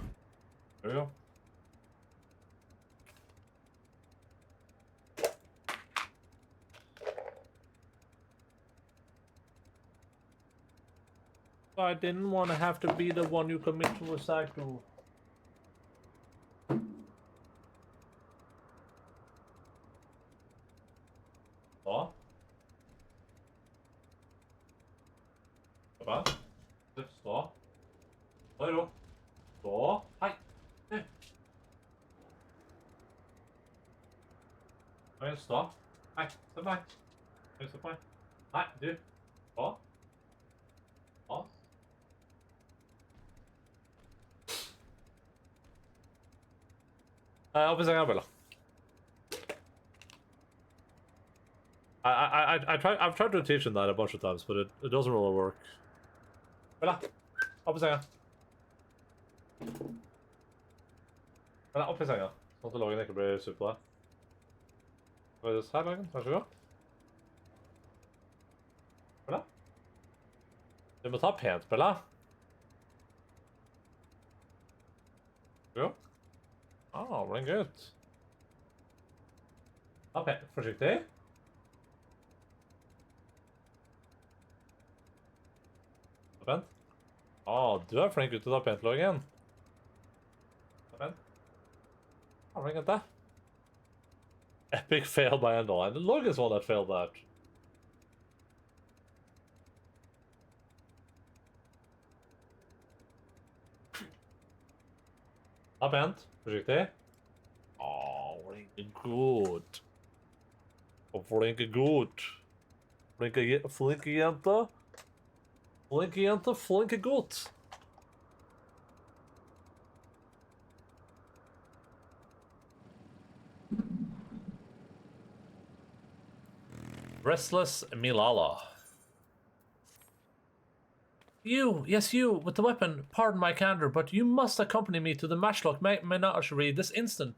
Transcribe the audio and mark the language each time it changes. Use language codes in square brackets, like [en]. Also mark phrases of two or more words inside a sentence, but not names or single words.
[en] There you go. I didn't want to have to be the one you commit suicide to. [no] Stå. Stå. Stå. Stå i ro. Stå. Hei. Nei. Nei, stå. Hei, se på meg. Se på meg. Nei, du. Stå. Stå. Opp i senga, Bella. [en] I've tried to teach him that a bunch of times, but it doesn't really work. [no] Bella, opp i senga. Bella, opp i senga. Sånn at lagen ikke blir sur på deg. Hva er det her, lagen? Vær så god. Bella? Du må ta pent, Bella. Jo. Ah, blir en gutt. Ta pent, forsiktig. Ta pent. Ah, du er flink ut til å ta pent, Logan. Ta pent. Ah, flink ut det. [en] Epic fail by Endaline. The Logan's one that failed that. [no] Ta pent, forsiktig. Ah, flinke gutt. Flinke gutt. Flinke jente. Flinke jente, flinke gutt. [en] Restless Milala. You, yes you, with the weapon, pardon my candor, but you must accompany me to the Matchlock Menagerie this instant.